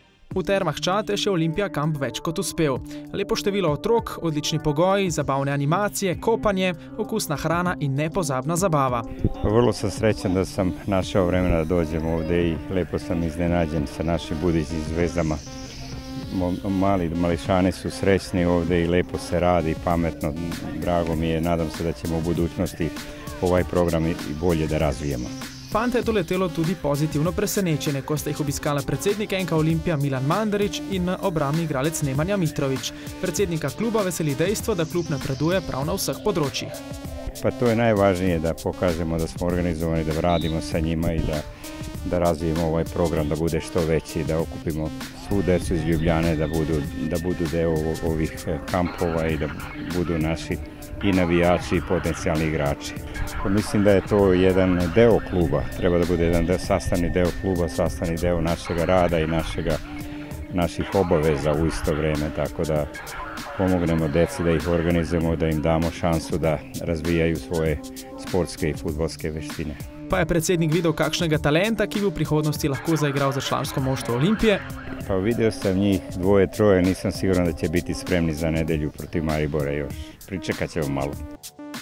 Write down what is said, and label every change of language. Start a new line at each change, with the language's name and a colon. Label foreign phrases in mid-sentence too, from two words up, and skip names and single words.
Slovenian: V Termah Čatež je Olimpija kamp več kot uspel. Lepo število otrok, odlični pogoji, zabavne animacije, kopanje, okusna hrana in nepozabna zabava.
Serbian: Vrlo sam srećan da sam našao vremena da dođem ovdje i lepo sam iznenađen sa našim budućim zvezdama. Mališani su srećni ovdje i lepo se radi, pametno, drago mi je, nadam se da ćemo u budućnosti ovaj program i bolje da razvijemo.
Slovenian: Fante je doletelo tudi pozitivno presenečenje, ko sta jih obiskala predsednik NK Olimpija Milan Mandarić in obrambni igralec Nemanja Mitrović. Predsednika kluba veseli dejstvo, da klub napreduje prav na vseh področjih.
Serbian: Pa to je najvažnije, da pokažemo da smo organizovani, da radimo sa njima i da razvijemo ovaj program, da bude što veći, da okupimo svu decu iz Ljubljane, da budu deo ovih kampova i da budu naši i navijači i potencijalni igrači. Mislim da je to jedan deo kluba, treba da bude jedan sastavni deo kluba, sastavni deo našeg rada i naših obaveza u isto vrijeme, tako da pomognemo deci, da ih organizujemo, da im damo šansu da razvijaju svoje sportske i fudbalske veštine.
Slovenian: Pa je predsednik videl kakšnega talenta, ki bi v prihodnosti lahko zaigral za člansko moštvo Olimpije?
Serbian: Pa vidio sam njih dvoje, troje, nisam siguran da će biti spremni za nedelju protiv Maribora još. Pričekat ćemo malo.